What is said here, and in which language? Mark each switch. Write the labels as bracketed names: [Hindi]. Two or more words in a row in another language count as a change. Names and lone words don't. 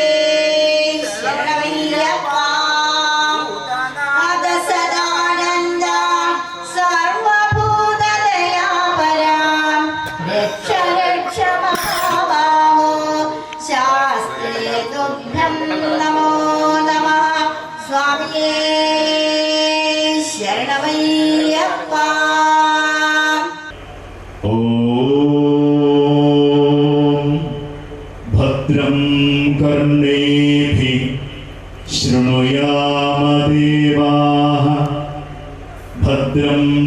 [Sanskrit] शरणमय्यप्पा सदानन्दा सर्वभूतदयापरा रक्ष महाबाहो शास्त्रे तुभ्यं नमो नमः। [Malayalam] സ്വാമിയേ ശരണമയ്യപ്പ. [Sanskrit] ഓം ഭദ്രം കർണേഭിഃ ശൃണുയാമ ദേവാഃ ഭദ്രം